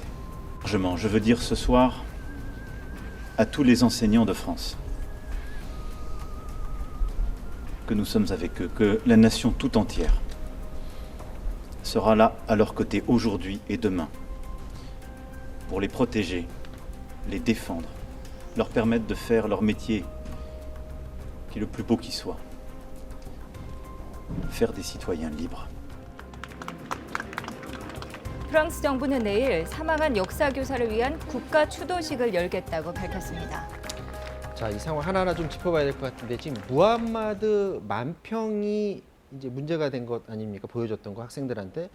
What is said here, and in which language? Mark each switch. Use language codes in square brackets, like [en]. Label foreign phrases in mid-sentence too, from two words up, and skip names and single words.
[fr] Largement, je veux dire ce soir à tous les enseignants de France que nous sommes avec eux, que la nation tout entière sera là à leur côté aujourd'hui et demain pour les protéger, les défendre, leur permettre de faire leur métier qui est le plus beau qui soit. Faire des citoyens libres. [ko] 프랑스 정부는 내일 사망한 역사 교사를 위한 국가 추도식을 열겠다고 밝혔습니다. 자, 이 상황 하나하나 좀 짚어봐야 될 것 같은데 지금 무함마드 만평이 이제 문제가 된 것 아닙니까? 보여줬던 거 학생들한테.